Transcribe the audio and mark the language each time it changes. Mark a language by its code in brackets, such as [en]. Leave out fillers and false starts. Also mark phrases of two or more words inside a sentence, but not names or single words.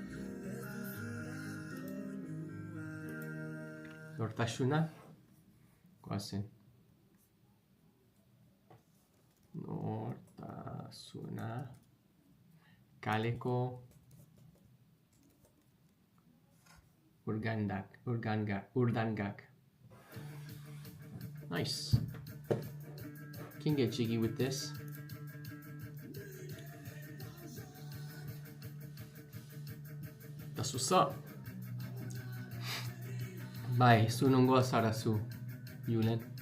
[eu] Nortasuna? Goazen. Nortasuna. Kaleko. Urdangak. [en] Nice. Can get jiggy with this. That's what's up. [eu] Bye. Su nungoa zara zu, Julen.